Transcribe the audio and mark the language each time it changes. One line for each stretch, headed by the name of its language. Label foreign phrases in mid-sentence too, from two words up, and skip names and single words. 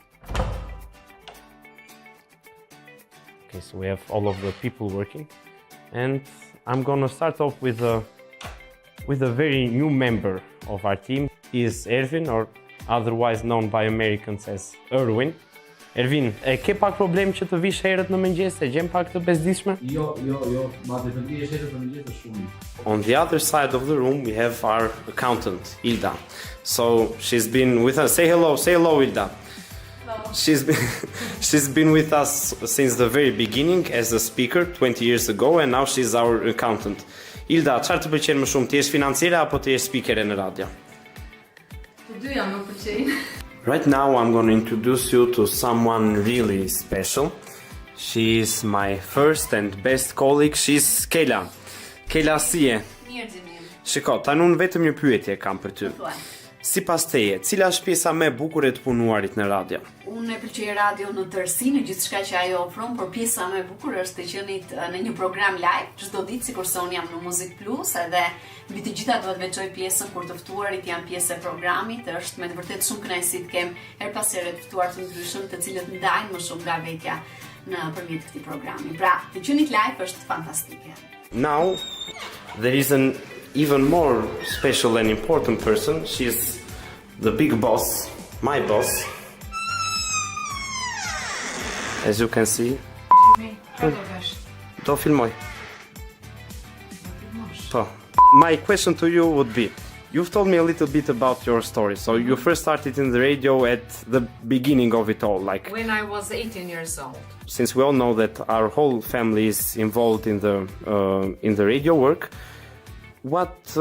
English: Okay, so we have all of the people working, and I'm gonna start off with a very new member of our team. He is Ervin, or otherwise known by Americans as Erwin.
Albanian: Ervin, ke pak problem që të vish herët në mëngjes, e gjem pak të bezdishme? Jo, ma të vish herët në mëngjes të shumë.
English: On the other side of the room we have our accountant, Ilda. So she's been with us. Say hello, Ilda. Hello. She's been with us since the very beginning as a speaker 20 years ago, and now she's our accountant.
Albanian: Ilda, çfarë të pëlqen më shumë, ti je financiere apo ti je speakere në radio? Të dyja më pëlqejnë.
English: Right now I'm going to introduce you to someone really special. She is my first and best colleague. She's Kela. Kela,
Albanian: si je? Mirë Gjimi. Shiko, tani unë vetëm një pyetje kam për ty. Thuaj. Sipas teje, cila është pjesa më e bukur e të punuarit në radio? Unë e pëlqej radio në tërësi, në gjithçka që ajo ofron, por pjesa më e bukur është të qenit në një program live, çdo ditë sikurse unë jam në Muzik Plus, edhe mbi të gjitha duhet veçoj pjesën kur të ftuarit janë pjesë e programit. Është me të vërtetë shumë kënaqësi të kem her pas here të ftuar të ndryshëm, të cilët ndajnë më shumë nga vetja nëpërmjet këtij programi. Pra, të qenit live është fantastike.
English: Now, there is an even more special and important person. She's the big boss, my boss. As you can see.
Albanian: Do filmoj. Po.
English: My question to you would be, you've told me a little bit about your story. So you first started in the radio at the beginning of it all, like when I was 18 years old. Since we all know that our whole family is involved in the radio work, what?